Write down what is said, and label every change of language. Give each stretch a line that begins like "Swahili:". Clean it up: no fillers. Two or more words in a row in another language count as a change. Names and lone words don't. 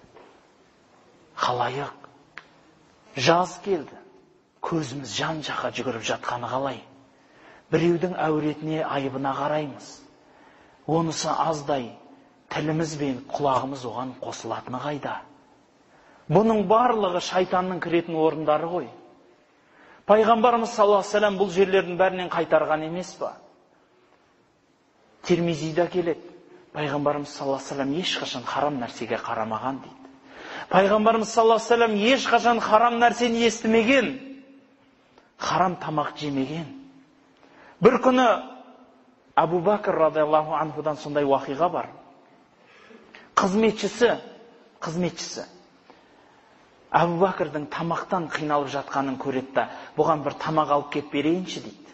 Kazakh: Халайық, жаз келді, көзіміз жан жаққа жүгіріп жатқаны қалай? Біреудің әуретіне, айыбына қараймыз. Онысы аздай, тіліміз бен құлағымыз оған қосылатыны қайда? Бұның барлығы шайтанның кіретін орындары ғой. Пайғамбарымыз
Arabic: صلى الله عليه وسلم
Kazakh: бұл жерлердің бәрінен қайтарған емес па? Тирмизиде келеді. Пайғамбарымыз
Arabic: صلى الله عليه وسلم
Kazakh: ешқашан харам нәрсеге қарамаған дейді. Пайғамбарымыз
Arabic: صلى الله عليه وسلم
Kazakh: ешқашан харам нәрсені естімеген, харам тамақ жемеген. Бір күні Абу Бакр
Arabic: رضي الله عنه
Kazakh: сондай уақиға бар. Қызметшісі Абу Бакрдың тамақтан қиналып жатқанын көреді да, бұған бір тамақ алып кеп берейінші дейді.